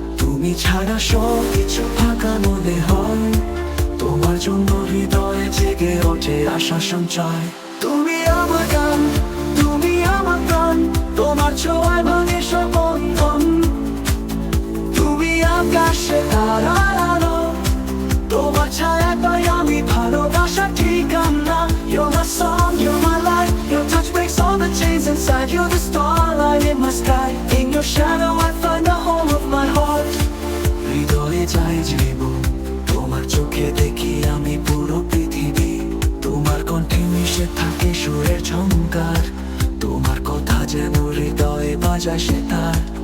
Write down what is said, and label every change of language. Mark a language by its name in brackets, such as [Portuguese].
[Bangla] তুমি ছাড়া সব কিছু ফাঁকা মনে হয়, তোমার জন্য হৃদয়ে জেগে ওঠে আশা সঞ্চয়। তুমি আমার গান, তুমি আমার প্রাণ, তোমার ছোঁয়ায় ভাঙে সব বন্ধন। তুমি আকাশে তারার আলো, তোমার ছায়ায় পাই আমি ভালোবাসার ঠিকানা। [English] You're my song, you're my life, your touch breaks all the chains inside. You're the starlight in my sky, in your shadow I find the home of my heart. [Bangla] হৃদয়ে যায় জীবন, তোমার চোখে দেখি আমি পুরো পৃথিবী। তোমার কণ্ঠে মিশে থাকে সুরের ঝংকার, তোমার কথা যেন হৃদয়ে বাজায় সে তার।